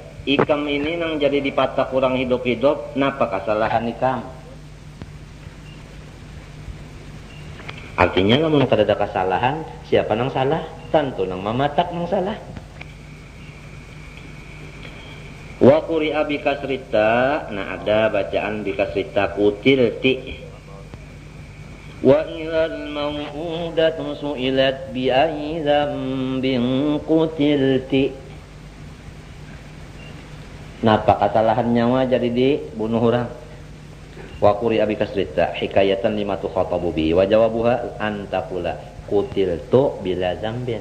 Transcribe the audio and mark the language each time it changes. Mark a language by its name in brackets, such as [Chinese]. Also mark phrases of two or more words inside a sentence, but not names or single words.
[Banjar] Ikam ini nang jadi dipatak orang hidup-hidup, napa kesalahan ikam? Artinya lamun kada ada kesalahan, siapa nang salah? Tentu nang mamatak nang salah. [Arabic] وقرئ بكسر التاء, [Banjar] nah ada bacaan [Arabic] بكسر التاء قتلت. وإذا الموءودة سئلت بأي ذنب قتلت. [Banjar] Napa kesalahan nyawa jadi dibunuh orang? [Arabic] وقرئ بكسر التاء حكاية لما تخاطب به وجوابها أن تقول قتلت بلا ذنب.